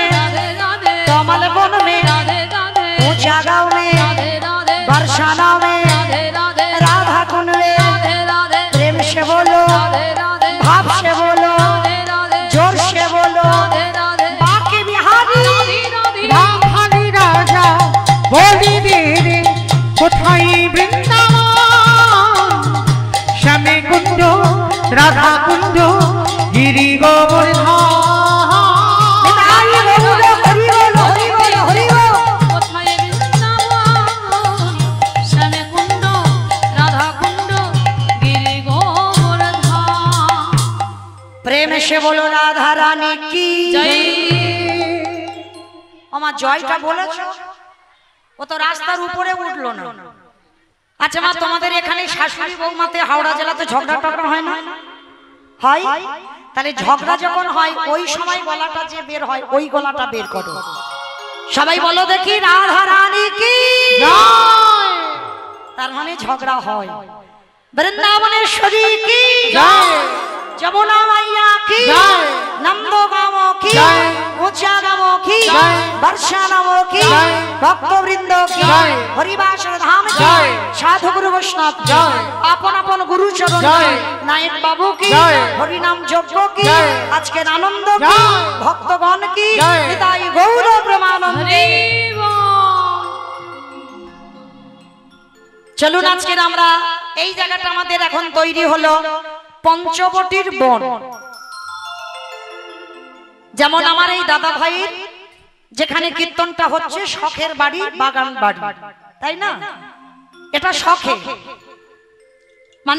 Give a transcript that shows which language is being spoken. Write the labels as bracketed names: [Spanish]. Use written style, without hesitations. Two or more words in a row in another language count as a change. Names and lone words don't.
[Hindi] राधे राधे कमल वन में राधे राधे ऊंचा गाँव में राधे राधे बरसाना में राधे राधे राधा कुंड में राधे राधे प्रेम से बोलो राधे राधे भाव से बोलो राधे राधे जोर से बोलो राधे राधे बाकी बिहारी राधे राधे [Bangla] রাধানি রাজা বলি দে রে কোথায় বৃন্দাবন শ্যামে কুঞ্জ রাধা কুঞ্জ গিরি গোবর্ধন হরি বলো হরি বলো হরি বলো হরি বলো কোথায় বৃন্দাবন শ্যামে কুণ্ড রাধা কুণ্ড গিরি গোবর্ধন [Hindi] प्रेम से बोलो राधा रानी की [Bangla] জয় আমার জয়টা বলেছো ও তো রাস্তার উপরে উঠলো না আচ্ছা মা তোমাদের এখানে শাশুড়ি বৌমাতে হাওড়া জেলাতে ঝগড়া টগড়া হয় না হয় তাহলে ঝগড়া যখন হয় ওই সময় গলাটা যে বের হয় ওই গলাটা বের করো সবাই বলো দেখি [Hindi] राधा रानी की [Bangla] তার মানে ঝগড়া হয় [Hindi] वृंदावनेश्वरी की यमुना मैया की नंद गाँव की ऊंचा गाँव की वर्षा नाम की भक्तवृंद की हरिवासर धाम की साधु गुरु वैष्णव अपन अपन गुरु चरण नायक बाबू की हरि नाम यज्ञ की आज के आनंद की भक्तगण की निताई गौर प्रेमानंद [Bangla] চলুন আজকে আমরা এই জায়গাটা আমাদের এখন তৈরি হলো পঞ্চবটির বন যেমন আমার এই দাদা ভাইয়ের যেখানে কীর্তনটা হচ্ছে শখের বাড়ি বাগান বাড়ি তাই না এটা শখে মানে